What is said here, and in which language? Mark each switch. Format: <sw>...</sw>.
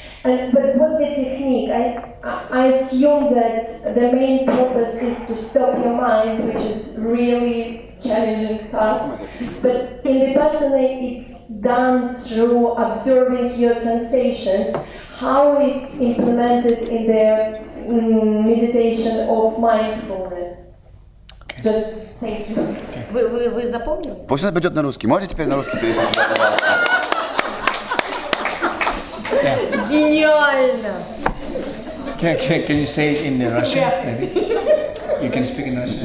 <en>But what the technique? I assume that the main purpose is to stop your mind, which is really challenging task. But in Vipassana, it's done through observing your sensations. How it's implemented in the meditation of mindfulness? Just thank you.</en> <ru>Вы запомнили? Пусть он пойдет на русский. Можете теперь на русский перейти сюда, пожалуйста? Гениально!</ru> <en>Can you say it in Russian, maybe? You can speak in Russian.</en>